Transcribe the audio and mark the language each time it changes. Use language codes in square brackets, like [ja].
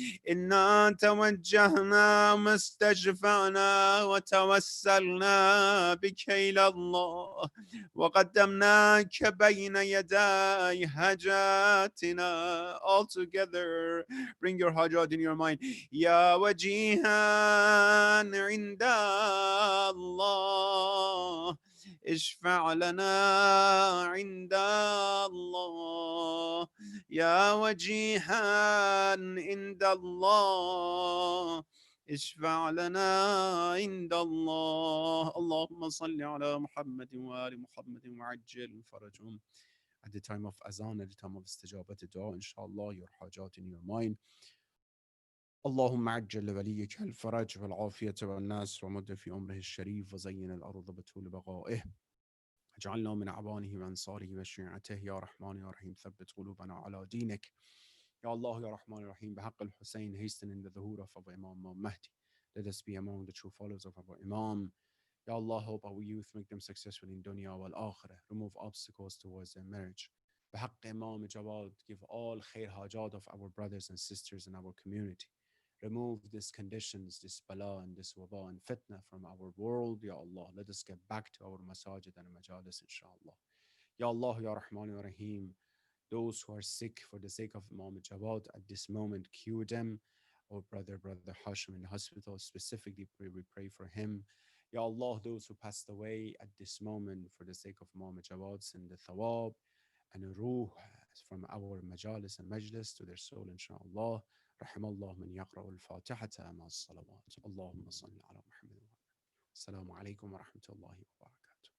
[ar] إنا توجهنا واستشفعنا وتوسلنا بك إلى الله وقدمناك بين يداي حاجاتنا. [en] All together, bring your hajat in your mind. [ar] يا وجيها عند الله اشفع لنا عند الله يا وجيها عند الله اشفع لنا عند الله. اللهم صل على محمد وآل محمد وعجل فرجهم. [en] At the time of azan, at the time of istijabat dua, inshallah, your hajat in your mind. [ar] اللهم عجل لوليك الفرج والعافية والناس ومد في أمره الشريف وزين الأرض بطول بقائه. اجعلنا من أعوانه وأنصاره وشيعته يا رحمن يا رحيم ثبت قلوبنا على دينك. [en] Ya Allah, Ya Rahman, Ya Rahim, [ar] بحق الحسين, [en] hasten in the dhuhr of our Imam Mahdi. Let us be among the true followers of our Imam. Ya Allah, help our youth, make them successful in dunya wal akhirah. Remove obstacles towards their marriage. بحق Imam Jawad, give all khair hajat of our brothers and sisters in our community. Remove these conditions, this bala and this waba and fitna from our world, Ya Allah. Let us get back to our masajid and majalis, inshallah. Ya Allah, Ya Rahman, Ya Rahim, those who are sick for the sake of Imam Jawad at this moment, cure them. Our brother Hashim in the hospital, specifically we pray for him. Ya Allah, those who passed away at this moment for the sake of Imam Jawad, send the thawab and a ruh from our majalis and majlis to their soul, inshallah. [ar] رحم الله من يقرأ الفاتحة مع الصلوات. اللهم صل على محمد. السلام عليكم ورحمة الله وبركاته.